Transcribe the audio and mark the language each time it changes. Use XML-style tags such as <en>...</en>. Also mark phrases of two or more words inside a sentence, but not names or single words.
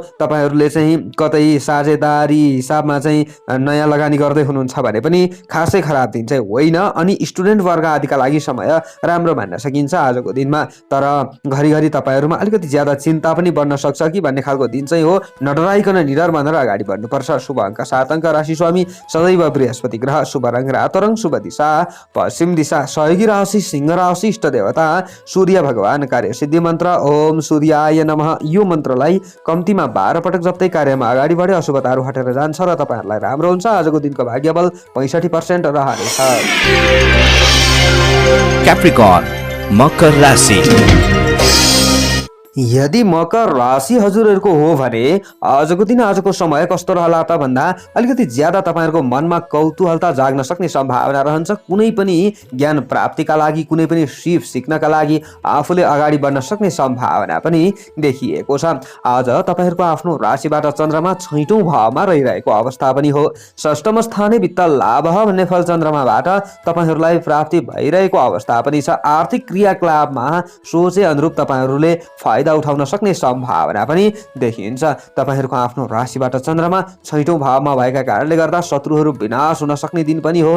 <ne>तपाईहरुले चाहिँ कतै साझेदारी हिसाबमा चाहिँ नयाँ लगानी गर्दै हुनुहुन्छ भने पनि खासै खराब दिन चाहिँ होइन अनि स्टुडेन्ट वर्ग आदिका लागि समय राम्रो मान्न सकिन्छ आजको दिनमा। तर घरिघरि तपाईँहरूमा अलिकति ज्यादा चिन्ता पनि बढ्न सक्छ कि भन्ने खालको दिन चाहिँ हो। नडराइकन निडर भनेर अगाडि बढ्नुपर्छ। शुभ अङ्क 7 अङ्क, राशि स्वामी सदैव बृहस्पति ग्रह, शुभ रङ रातो रङ, शुभ दिशा पश्चिम दिशा, सहयोगी राशि सिंह राशि, इष्ट देवता सूर्य भगवान, कार्य सिद्धि मन्त्र</ne> <sa>ओम सूर्याय नमः।</sa> <ne>यो मन्त्रलाई कम्तीमा 12 पटक जप्दै कार्यमा अगाडि बढे अशुभताहरू हटेर जान्छ र तपाईँहरूलाई राम्रो हुन्छ। आजको दिनको भाग्यबल 65% रहनेछ। क्याप्रिकर्न मकर राशि। यदि मकर राशि हजुरहरूको हो भने आजको दिन आजको समय कस्तो रहला त भन्दा अलिकति ज्यादा तपाईँहरूको मनमा कौतूहलता जाग्न सक्ने सम्भावना रहन्छ। कुनै पनि ज्ञान प्राप्तिका लागि, कुनै पनि सिप सिक्नका लागि आफूले अगाडि बढ्न सक्ने सम्भावना पनि देखिएको छ। आज तपाईँहरूको आफ्नो राशिबाट चन्द्रमा 6औं भावमा रहिरहेको अवस्था पनि हो।</ne> <sa>षष्ठम स्थाने वित्त लाभ</sa> <ne>भन्ने फल चन्द्रमाबाट तपाईँहरूलाई प्राप्ति भइरहेको अवस्था पनि छ। आर्थिक क्रियाकलापमा सोचे अनुरूप तपाईँहरूले उठाउन सक्ने सम्भावना पनि देखिन्छ। तपाईहरूको आफ्नो राशिबाट चन्द्रमा 6औं भावमा भएका कारणले गर्दा शत्रुहरू विनाश हुन सक्ने दिन पनि हो।</ne>